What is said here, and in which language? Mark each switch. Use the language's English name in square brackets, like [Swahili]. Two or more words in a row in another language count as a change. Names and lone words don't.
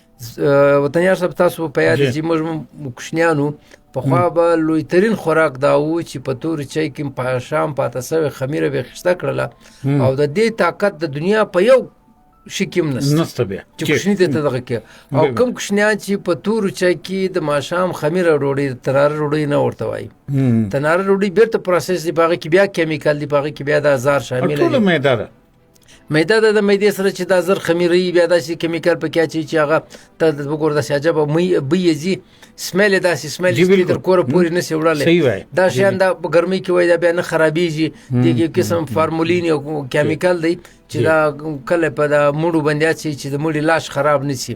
[Pashto] وطنیار صاحب تاسو په یاد چې موږ کوچنیانو پخوا به لوی ترین خوراک دا و چې په تور چای کې په شام پاته سوې خمیره به خسته کړله او د دې طاقت د دنیا په یو شي کې نسته بیا چې کوچني ته دغه کې او کوم کوچنیان چې په تور چای کې د ماښام خمیره ډوډۍ تناره ډوډۍ نه ورته وایي. تناره ډوډۍ بیرته پروسس دی، په هغه کې بیا کیمیکل دی، په هغه کې بیا د هزار شامل دی. ټوله میده ده، میده د میدې سره چې دا زر خمیرې بیا داسې کیمیکل پکې اچوي چې هغه ته وګوره داسې عجبه بوی ځي، سمیل یې داسې سمیل چې تر کوره پورې نشي وړلی. دا شیان دا په ګرمۍ کې وایي دا بیا نه خرابېږي. د یو قسم فارمولین یو کیمیکل دی چې دا کله په د مړو باندې اچوي چې د مړي لاش خراب نشي.